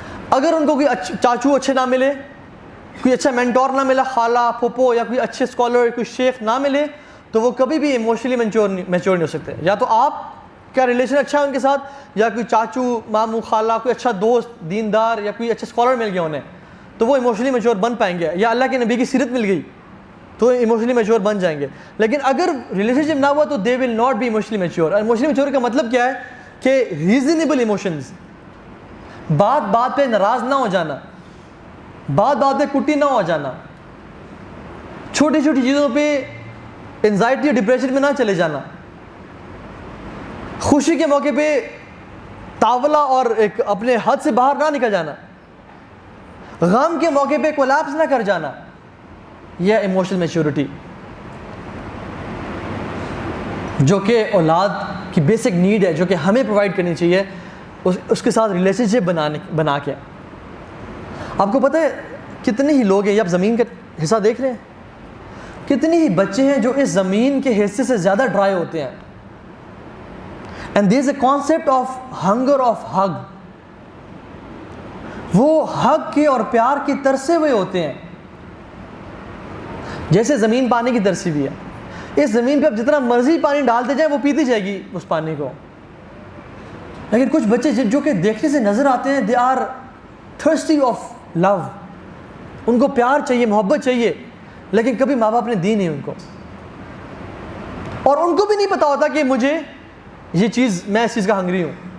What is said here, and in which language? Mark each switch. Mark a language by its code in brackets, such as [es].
[ur] اگر ان کو کوئی چاچو اچھے نہ ملے, کوئی اچھا مینٹور نہ ملا, خالہ پھوپھو یا کوئی اچھے اسکالر, کوئی شیخ نہ ملے, تو وہ کبھی بھی ایموشنلی میچور نہیں ہو سکتے. یا تو آپ کا ریلیشن اچھا ہے ان کے ساتھ, یا کوئی چاچو ماموں خالہ کوئی اچھا دوست دیندار یا کوئی اچھا اسکالر مل گیا انہیں, تو وہ ایموشنلی میچور بن پائیں گے. یا اللہ کے نبی کی سیرت مل گئی تو ایموشنلی میچور بن جائیں گے. لیکن اگر ریلیشن شپ نہ ہوا تو [en] They will not be emotionally mature. [ur] Emotionally mature کا مطلب کیا ہے کہ ریزنیبل ایموشنز, بات بات پہ ناراض نہ ہو جانا, بات بات پہ کٹی نہ ہو جانا, چھوٹی چھوٹی چیزوں پہ انزائٹی اور ڈپریشن میں نہ چلے جانا, خوشی کے موقع پہ تاولا اور ایک اپنے حد سے باہر نہ نکل جانا, غم کے موقع پہ کولیپس نہ کر جانا. یہ ایموشنل میچورٹی جو کہ اولاد کی بیسک نیڈ ہے, جو کہ ہمیں پرووائڈ کرنی چاہیے اس کے ساتھ ریلیشن شپ بنا کے. آپ کو پتہ ہے کتنے ہی لوگ ہیں, یہ آپ زمین کا حصہ دیکھ رہے ہیں, کتنے ہی بچے ہیں جو اس زمین کے حصے سے زیادہ ڈرائی ہوتے ہیں. [en] And there is a concept of hunger of hug. [ur] وہ ہگ کے اور پیار کی ترسے ہوئے ہوتے ہیں, جیسے زمین پانی کی ترسی بھی ہے. اس زمین پہ آپ جتنا مرضی پانی ڈالتے جائیں وہ پیتی جائے گی اس پانی کو. لیکن کچھ بچے جو کہ دیکھنے سے نظر آتے ہیں, [en] they are thirsty of love, [ur] ان کو پیار چاہیے, محبت چاہیے, لیکن کبھی ماں باپ نے دی نہیں ان کو, اور ان کو بھی نہیں پتا ہوتا کہ مجھے یہ چیز, میں اس چیز کا ہنگری ہوں.